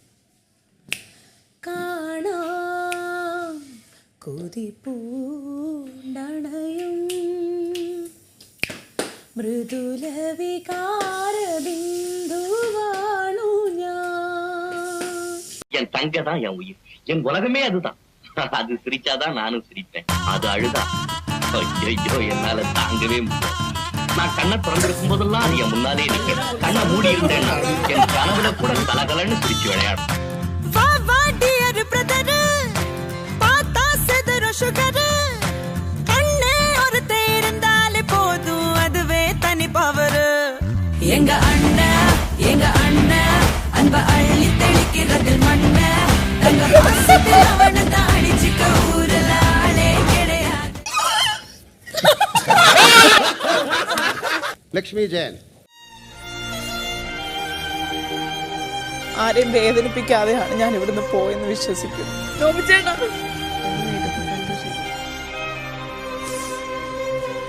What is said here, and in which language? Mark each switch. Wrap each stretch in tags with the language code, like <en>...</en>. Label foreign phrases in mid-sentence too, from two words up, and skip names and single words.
<ml>കാണാം കൊതിപ്പൂണ്ടണയും മൃദുല വികാര ബിന്ദുവാണു ഞാൻ.</ml> <ta>என் தங்க தான் என் உயிர், என் உலகமே அதுதான். அது சிரிச்சாதான் நானும் சிரிப்பேன், அது அழுதா ஐயோ என்னால தாங்கவே முடியாது. நான் கண்ணை திறந்திருக்கும் போதெல்லாம் அது என் முன்னாலே நிற்க, கண்ணை மூடி இருந்தேன்னா என் கனவுல கூட கலகலன்னு சிரிச்சு விளையாடும். எங்க அண்ணன் எங்க அண்ணன் அன்ப அள்ளி தெளிக்கிறது மண்ண தங்க பாசத்தில் அவனை தாடிச்சுக்க ஊரல ஆளே கிடையாது.</ta> <ml>ലക്ഷ്മി ജയൻ. ആരെയും വേദനിപ്പിക്കാതെയാണ് ഞാൻ ഇവിടുന്ന് പോയെന്ന് വിശ്വസിക്കുന്നു.</ml> <en>all the best.</en>